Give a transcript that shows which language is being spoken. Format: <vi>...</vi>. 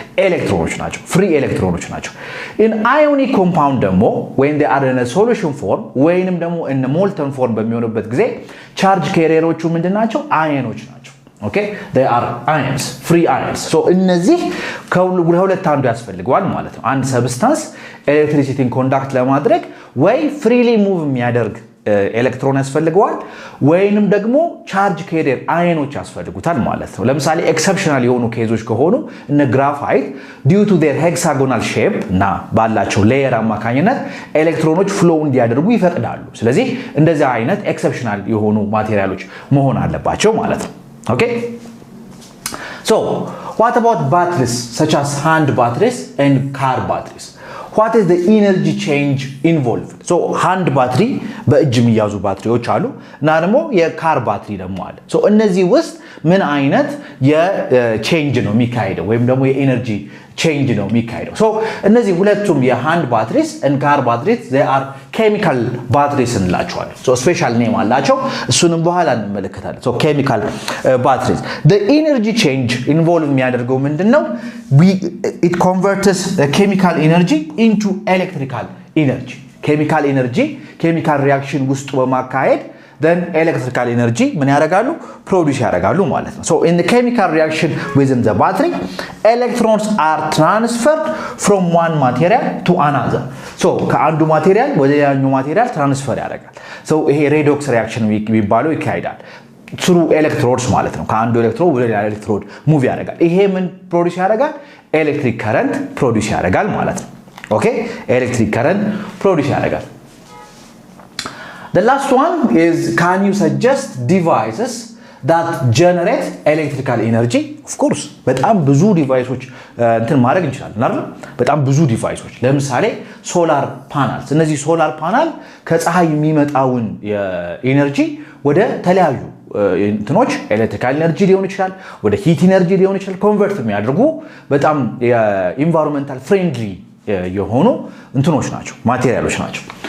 <am>ኤሌክትሮኖች ናቸው፣ ፍሪ ኤሌክትሮኖች ናቸው።</am> <en>in ionic compound</en> <am>ደግሞ</am> <en>when they are in a solution form</en> <am>ወይንም ደግሞ</am> <en>in a molten form</en> <am>በሚሆኑበት ጊዜ ቻርጅ ካሪየሮቹ ምንድናቸው? አየኖች ናቸው።</am> <en>okay they are ions, free ions.</en> <am>so እነዚህ ከሁለት አንዱ ያስፈልገዋል ማለት ነው። አንድ ሰብስታንስ ኤሌክትሪሲቲን ኮንዳክት ለማድረግ ወይ ፍሪሊ ሙቭ የሚያደርግ ኤሌክትሮን ያስፈልገዋል ወይንም ደግሞ ቻርጅ ካሪየር አየኖች ያስፈልጉታል ማለት ነው። ለምሳሌ ኤክሰፕሽናል የሆኑ ኬዞች ከሆኑ እነ ግራፋይት</am> <en>due to their hexagonal shape</en> <am>እና ባላቸው ሌየር አማካኝነት ኤሌክትሮኖች ፍሎው እንዲያደርጉ ይፈቅዳሉ። ስለዚህ እንደዚህ አይነት ኤክሰፕሽናል የሆኑ ማቴሪያሎች መሆን አለባቸው ማለት ነው።</am> <en>okay so what about batteries such as hand batteries and car batteries? what is the energy change involved?</en> <am>so hand battery በእጅ የሚያዙ ባትሪዎች አሉ እና ደግሞ የካር ባትሪ ደግሞ አለ። so እነዚህ ውስጥ ምን አይነት የቼንጅ ነው የሚካሄደው ወይም ደግሞ የኤነርጂ ቼንጅ ነው የሚካሄደው? so እነዚህ ሁለቱም የሃንድ ባትሪስ</am> <en>and car batteries they are chemical batteries</en> <am>እንላቸዋለን። so special name አላቸው። እሱንም በኋላ እንመለከታለን።</am> <en>so chemical batteries the energy change involved</en> <am>የሚያደርገው ምንድነው?</am> <en>it converts the chemical energy into electrical energy. chemical energy chemical reaction</en> <am>ውስጥ በማካሄድ</am> <en>then electrical energy</en> <am>ምን ያደርጋሉ? ፕሮዲዩስ ያደርጋሉ ማለት ነው።</am> <en>so in the chemical reaction within the battery electrons are transferred from one material to another.</en> <am>so ከአንዱ ማቴሪያል ወደ ሌላኛው ማቴሪያል ትራንስፈር ያደርጋል። so ይሄ ሬዶክስ ሪአክሽን የሚባለው ይካሄዳል through electrodes ማለት ነው። ከአንዱ ኤሌክትሮድ ወደ ሌላ ኤሌክትሮድ ሙቭ ያደርጋል። ይሄ ምን ፕሮዲዩስ ያደርጋል? ኤሌክትሪክ ከረንት ፕሮዲዩስ ያደርጋል ማለት ነው።</am> <en>okay electric current produce ያደርጋል። the last one is can you suggest devices that generate electrical energy?</en> <am>of course በጣም ብዙ ዲቫይሶች እንትን ማድረግ እንችላለን አይደል? በጣም ብዙ ዲቫይሶች ለምሳሌ ሶላር ፓናልስ። እነዚህ ሶላር ፓናል ከፀሐይ የሚመጣውን የኤነርጂ ወደ ተለያዩ እንትኖች ኤሌክትሪካል ኤነርጂ ሊሆን ይችላል፣ ወደ ሂት ኤነርጂ ሊሆን ይችላል ኮንቨርት የሚያደርጉ በጣም የኢንቫይሮንመንታል ፍሬንድሊ የሆኑ እንትኖች ናቸው፣ ማቴሪያሎች ናቸው።</am>